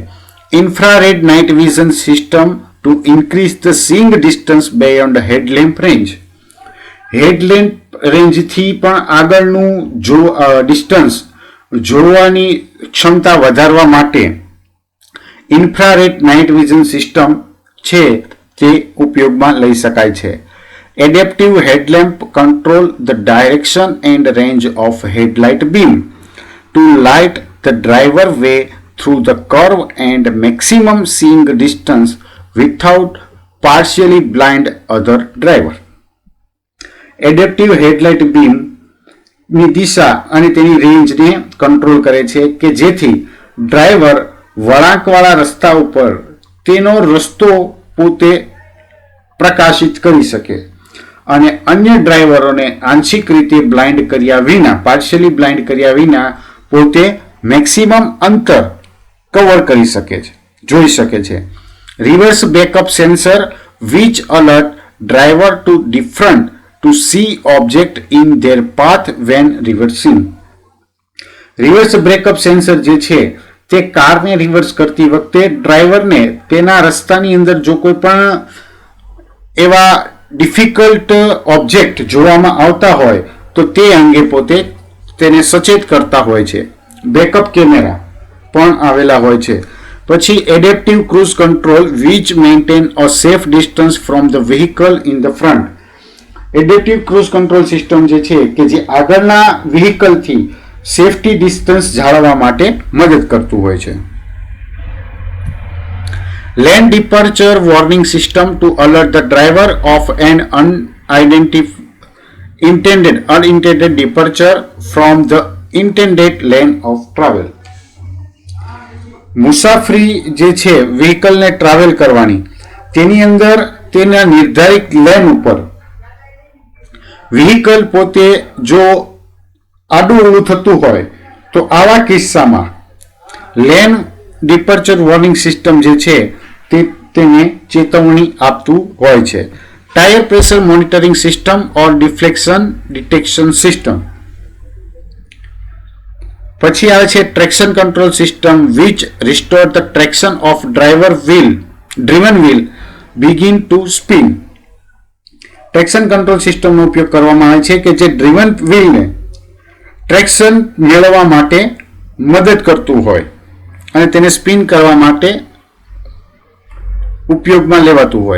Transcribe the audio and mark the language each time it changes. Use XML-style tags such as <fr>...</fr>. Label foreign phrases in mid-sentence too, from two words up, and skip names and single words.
<en>infrared night vision system to increase the seeing distance beyond headlamp range.</en> <gu>હેડલેમ્પ રેન્જથી પણ આગળનું ડિસ્ટન્સ જોવાની ક્ષમતા વધારવા માટે</gu> <en>infrared night vision system</en> <gu>છે તે ઉપયોગમાં લઈ શકાય છે.</gu> <en>Adaptive headlamp control the direction and range of headlight beam to light the driver way through the curve and maximum seeing distance without partially blind other driver. Adaptive headlight beam</en> <gu>ની દિશા અને તેની રેન્જને કંટ્રોલ કરે છે કે જેથી ડ્રાઈવર વળાંકવાળા રસ્તા ઉપર તેનો રસ્તો પોતે પ્રકાશિત કરી શકે અને અન્ય ડ્રાઈવરોને આંશિક રીતે બ્લાઇન્ડ કર્યા વિના,</gu> <en>partially blind</en> <gu>કર્યા વિના પોતે મેક્સિમમ અંતર કવર કરી શકે છે, જોઈ શકે છે.</gu> <en>reverse backup sensor which alert driver to different to see object in their path when reversing. reverse breakup sensor</en> <gu>જે છે તે કારને રિવર્સ કરતી વખતે ડ્રાઈવરને તેના રસ્તાની અંદર જો કોઈ પણ એવા</gu> <en>difficult object</en> <gu>જોવામાં આવતા હોય તો તે અંગે પોતે તેને સચેત કરતા હોય છે.</gu> <en>backup camera</en> <gu>પણ આવેલા હોય છે.</gu> <en>પછી adaptive cruise control which maintain a safe distance from the vehicle in the front. adaptive cruise control system</en> <gu>જે છે કે જે આગળના વ્હીકલથી</gu> <en>safety distance</en> <gu>જાળવવા માટે મદદ કરતું હોય છે.</gu> <en>lane departure warning system to alert the driver of an unintended departure from the intended lane of travel.</en> <gu>મુસાફરી જે છે વ્હીકલને ટ્રાવેલ કરવાની તેની અંદર તેના નિર્ધારિત લેન ઉપર વ્હીકલ પોતે જો આડું અવળું થતું હોય તો આવા કિસ્સામાં</gu> <en>lane departure warning system</en> <gu>જે છે તે તેને ચેતવણી આપતું હોય છે.</gu> <en>tire pressure monitoring system or deflection detection system.</en> <gu>પછી આવે છે</gu> <en>traction control system which restore the traction of driven wheel begin to spin.</en> <gu>ટ્રેક્શન કંટ્રોલ સિસ્ટમનો ઉપયોગ કરવામાં આવે છે કે જે ડ્રીવન વ્હીલને ટ્રેક્શન મેળવવા માટે મદદ કરતું હોય અને તેને સ્પિન કરવા માટે ઉપયોગમાં લેવાતું હોય.</gu>